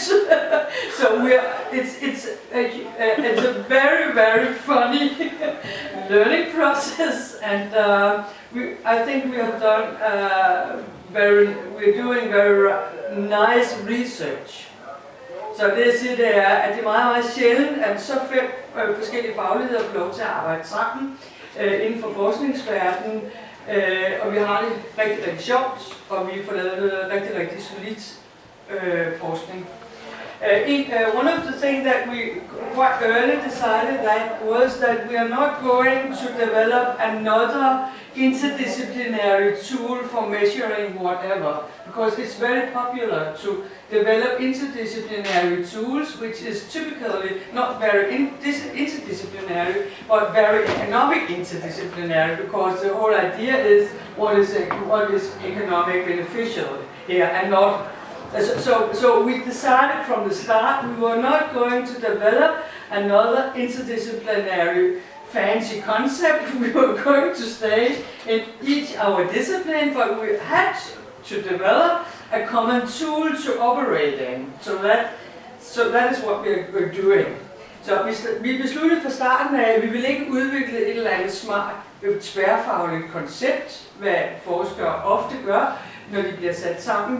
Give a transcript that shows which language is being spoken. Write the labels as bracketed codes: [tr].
[en] So it's a very, very funny learning process, and I think we have done we're doing very nice research. [da] Så det jeg siger, det er, at det er meget, meget sjældent, at så 5 forskellige fagligheder får lov til at arbejde sammen inden for forskningsverdenen, og vi har det rigtig, rigtig sjovt, og vi får lavet noget rigtig, rigtig solidt forskning. [en] One of the things that we quite early decided that was that we are not going to develop another interdisciplinary tool for measuring whatever, because it's very popular to develop interdisciplinary tools, which is typically not very interdisciplinary, but very economic interdisciplinary, because the whole idea is what is economic beneficial here, and not. So we decided from the start we were not going to develop another interdisciplinary fancy concept. We were going to stay in each our discipline, but we had to develop a common tool to operate in. So that is what we're doing. [da] Så vi besluttede fra starten af, at vi ville ikke udvikle et eller andet smart, tværfagligt koncept, hvad forskere ofte gør, når de bliver sat sammen.